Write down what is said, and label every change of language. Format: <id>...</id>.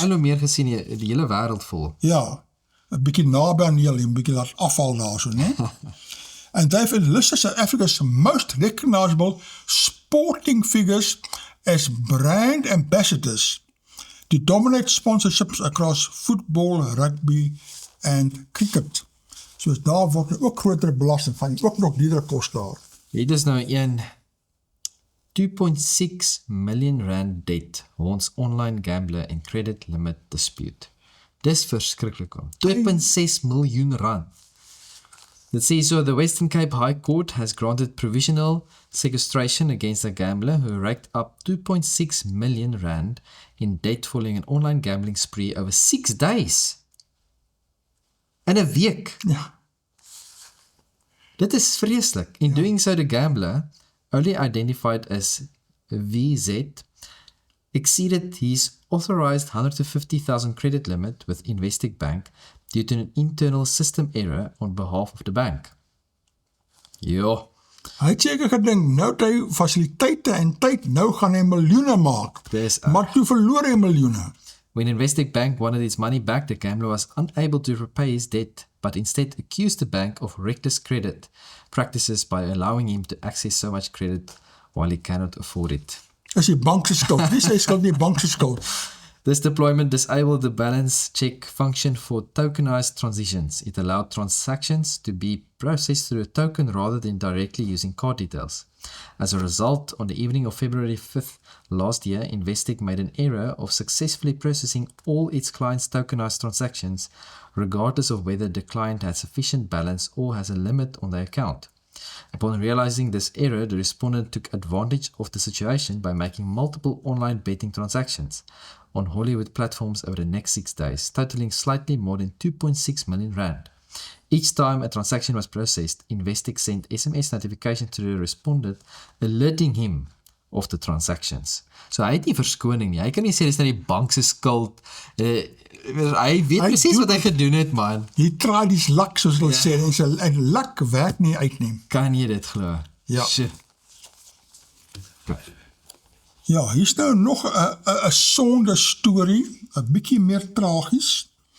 <af>al hoe meer gesien, die hele wêreld vol. Ja, 'n bietjie naby aan julle, 'n bietjie laat afval daar so, né?</af> <en>And they've enlisted South Africa's most recognizable sporting figures as brand ambassadors to dominate sponsorships across football, rugby and cricket.</en> <af>So daar word ook groter belasting van, ook nog diedere kos daar. Hier is nou een</af> <en>2.6 million rand debt haunts online gambler in credit limit dispute.</en> <af>Dis verskriklik om. 2.6 miljoen rand.</af> <en>Let's see, so the Western Cape High Court has granted provisional sequestration against a gambler who raked up 2.6 million rand in debt following an online gambling spree over 6 days.</en> <af>In 'n week. Ja. Dit is vreeslik.</af> <en>In doing so, the gambler, only identified as VZ, exceeded his authorized 150,000 credit limit with Investec Bank due to an internal system error on behalf of the bank.</en> <af>Ja, Hy het seker gedink, nou het hy fasiliteite en tyd, nou gaan hy miljoene maak. Dis Maar toe verloor hy miljoene.</af> <en>when Investec Bank wanted its money back, the gambler was unable to repay his debt, but instead accused the bank of reckless credit practices by allowing him to access so much credit while he cannot afford it.</en> <af>Is die bank se skuld, nie sy skuld nie, bank se skuld.</af> <en>This deployment disabled the balance check function for tokenized transitions. It allowed transactions to be processed through a token rather than directly using card details. As a result, on the evening of February 5th last year, Investec made an error of successfully processing all its clients' tokenized transactions, regardless of whether the client has sufficient balance or has a limit on their account. Upon realizing this error, the respondent took advantage of the situation by making multiple online betting transactions on Hollywood platforms over the next 6 days, totaling slightly more than 2.6 million rand. Each time a transaction was processed, Investec sent SMS notifications to the respondent alerting him of the transactions.</en> <af>So hy het nie verskoning nie. Hy kan nie sê dis nou die bank se skuld. Hy weet presies wat hy gedoen het, man. Hy try die lak, soos hulle sê, en sy lak werk nie uit nie. Kan jy dit glo? Ja.</af> <en>Shit.</en> <af>Ja, hier is nou nog 'n sonde storie, 'n bietjie meer tragies.</af>